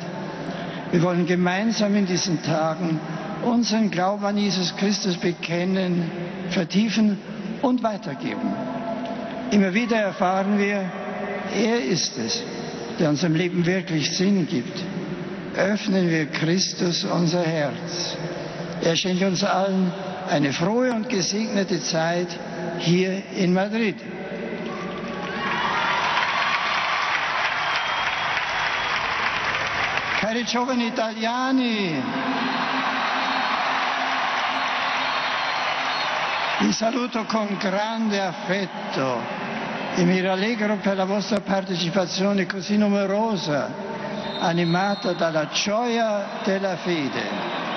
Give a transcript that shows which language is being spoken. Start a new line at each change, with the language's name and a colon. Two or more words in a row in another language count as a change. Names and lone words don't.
German: Wir wollen gemeinsam in diesen Tagen unseren Glauben an Jesus Christus bekennen, vertiefen und weitergeben. Immer wieder erfahren wir, er ist es, der unserem Leben wirklich Sinn gibt. Öffnen wir Christus unser Herz. Er schenkt uns allen eine frohe und gesegnete Zeit hier in Madrid.
Italian: Cari giovani italiani, vi saluto con grande affetto e mi rallegro per la vostra partecipazione così numerosa, animata dalla gioia della fede.